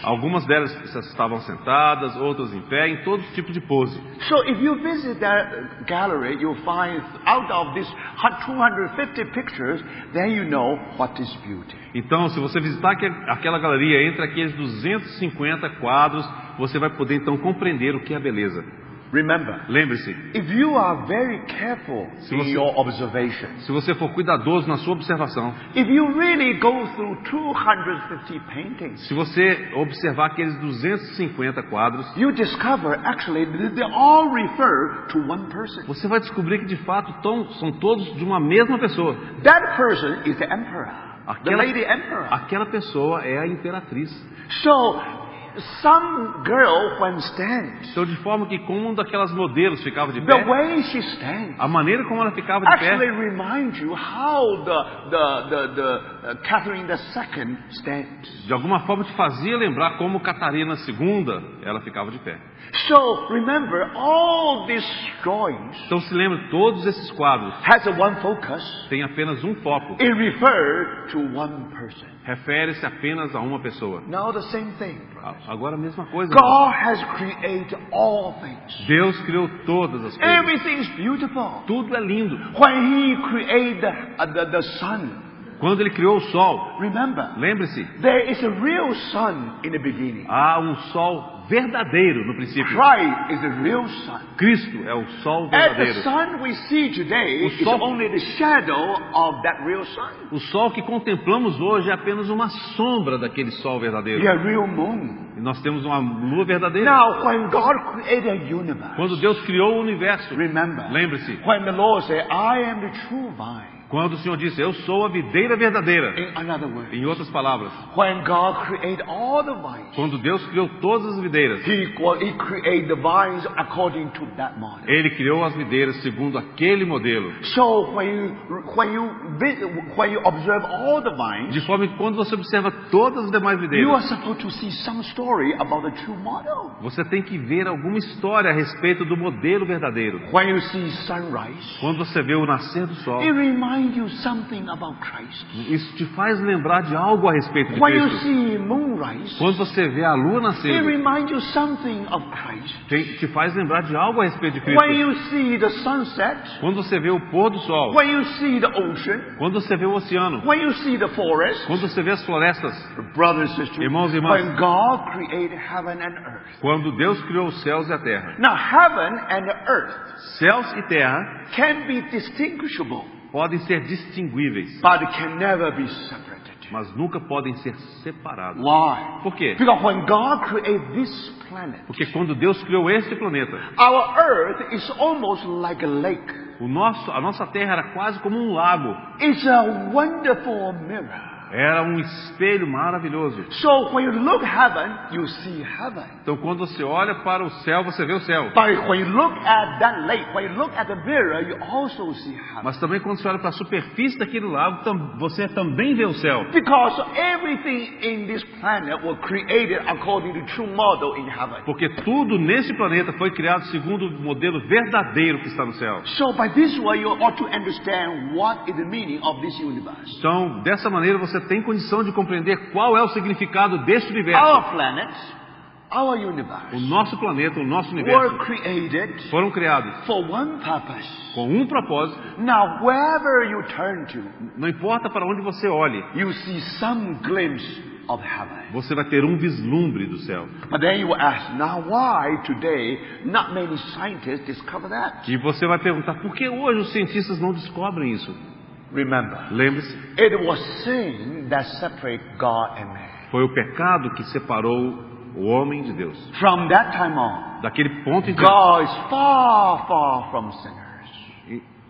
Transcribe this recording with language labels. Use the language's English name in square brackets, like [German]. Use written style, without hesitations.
[Portuguese] Algumas delas estavam sentadas, outras em pé, em todo tipo de pose. [English] So if you visit that gallery, you'll find out of these 250 pictures, then you know what is beauty. [Portuguese] Então, se você visitar aquela galeria, entre aqueles 250 quadros, você vai poder então compreender o que é a beleza. [English] Remember, [Portuguese] Lembre-se, [English] if you are very careful in your observation, [Portuguese] se você for cuidadoso na sua observação, [English] if you really go through 250 paintings, [Portuguese] se você observar aqueles 250 quadros, [English] you discover actually that they all refer to one person. [Portuguese] você vai descobrir que de fato são todos de uma mesma pessoa. [English] That person is the emperor, the lady emperor. [Portuguese] Aquela pessoa é a imperatriz. [English] So, some girl when stands, [Portuguese] Então, de forma que como um daquelas modelos ficava de [English] the [Portuguese] pé, [English] way she stands [Portuguese] a maneira como ela ficava de [English] actually [Portuguese] pé [English] reminds you how the Catherine II stands. [Portuguese] de alguma forma te fazia lembrar como Catarina II ela ficava de pé. [English] So remember, all these drawings [Portuguese] Então se lembre, todos esses quadros [English] has a one focus. [Portuguese] têm apenas um foco, [English] It refers to one person. [Portuguese] refere-se apenas a uma pessoa. [English] Now the same thing. [Portuguese] Agora a mesma coisa. [English] God has created all things. [Portuguese] Deus criou todas as coisas. [English] Everything is beautiful. [Portuguese] Tudo é lindo. [English] When He created the sun, [Portuguese] Quando Ele criou o sol, [English] remember, [Portuguese] lembre-se, [English] there is a real sun in the beginning. [Portuguese] há um sol verdadeiro no princípio. [English] Christ is the real sun. [Portuguese] Cristo é o sol [English] And the [Portuguese] verdadeiro. [English] sun we see today [Portuguese] O [English] is [Portuguese] sol- [English] only the shadow of that real sun. [Portuguese] O sol que contemplamos hoje é apenas uma sombra daquele sol verdadeiro. [English] The real moon. [Portuguese] E nós temos uma lua verdadeira. [English] Now, when God created a universe, [Portuguese] Quando Deus criou o universo, [English] remember, [Portuguese] lembre-se, [English] when the Lord said, I am the true vine, [Portuguese] quando o Senhor disse, eu sou a videira verdadeira, [English] in another word, [Portuguese] em outras palavras, [English] when God created all the vines, [Portuguese] quando Deus criou todas as videiras, [English] He created the vines according to that model. [Portuguese] Ele criou as videiras segundo aquele modelo. [English] So when you observe all the vines, [Portuguese] De forma que quando você observa todas as demais [English] you are [Portuguese] videiras, [English] supposed to see some story about the true model. [Portuguese] você tem que ver alguma história a respeito do modelo verdadeiro. [English] When you see sunrise, [Portuguese] Quando você vê o nascer do sol, [English] it reminds you something about Christ. [Portuguese] isso te faz lembrar de algo a respeito de [English] When you [Portuguese] Cristo. [English] see moonrise, [Portuguese] Quando você vê a lua [English] it [Portuguese] nascer, [English] reminds you something of Christ. [Portuguese] te faz lembrar de algo a respeito de [English] When [Portuguese] Cristo. [English] you see the sunset, [Portuguese] Quando você vê o pôr do sol, [English] when you see the ocean, [Portuguese] quando você vê o oceano, [English] when you see the forest, [Portuguese] quando você vê as florestas, [English] brothers and sisters, [Portuguese] Irmãos e irmãs, [English] when God created heaven and earth. [Portuguese] quando Deus criou os céus e a terra. [English] Now, heaven and earth [Portuguese] Céus e terra [English] can be distinguishable, [Portuguese] podem ser distinguíveis, [English] but can never be separated. [Portuguese] mas nunca podem ser separados. [English] Why? [Portuguese] Por quê? [English] Because when God created this planet, [Portuguese] Porque quando Deus criou este planeta, [English] our earth is almost like a lake. [Portuguese] a nossa terra era quase como um lago. [English] It's a wonderful mirror. [Portuguese] Era um espelho maravilhoso. [English] So when you look heaven, you see heaven. [Portuguese] Então quando você olha para o céu, você vê o céu. [English] But when you look at that lake, when you look at the mirror, you also see heaven. [Portuguese] Mas também quando você olha para a superfície daquele lago, você também vê o céu. [English] Because everything in this planet was created according to true model in heaven. [Portuguese] Porque tudo nesse planeta foi criado segundo o modelo verdadeiro que está no céu. [English] So by this way, you ought to understand what is the meaning of this universe. [Portuguese] Então, dessa maneira você tem condição de compreender qual é o significado deste universo. [English] Our planet, our universe, [Portuguese] O nosso planeta, o nosso [English] were [Portuguese] universo [English] created [Portuguese] foram criados [English] for one purpose. [Portuguese] com um propósito. [English] Now, wherever you turn to, [Portuguese] Não importa para onde você olhe, [English] you see some glimpse of heaven. [Portuguese] Você vai ter um vislumbre do céu. [English] But then you ask, now why today not many scientists discover that? [Portuguese] E você vai perguntar, por que hoje os cientistas não descobrem isso? [English] Remember, [Portuguese] Lembre-se, [English] it was sin that separated God and man. [Portuguese] foi o pecado que separou o homem de Deus. [English] From that time on, [Portuguese] Daquele ponto em diante, [English] God is far, far from sinners.